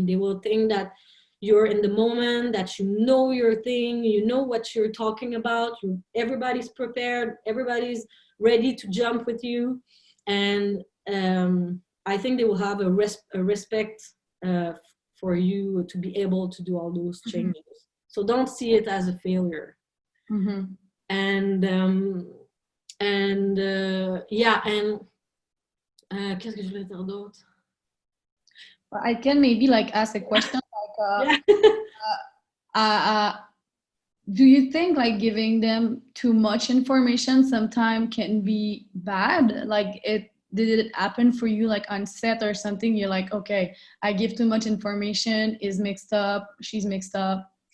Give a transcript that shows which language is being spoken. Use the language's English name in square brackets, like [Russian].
[English] They will think that you're in the moment, that you know your thing, you know what you're talking about, everybody's prepared, everybody's ready to jump with you. And I think they will have a respect for you to be able to do all those changes. So don't see it as a failure. And yeah, and [French] qu'est-ce que je voulais dire d'autre? [English] I can maybe like ask a question like do you think like giving them too much information sometimes can be bad? Like did it happen for you like on set or something? You're like, okay, I give too much information, is mixed up, she's mixed up.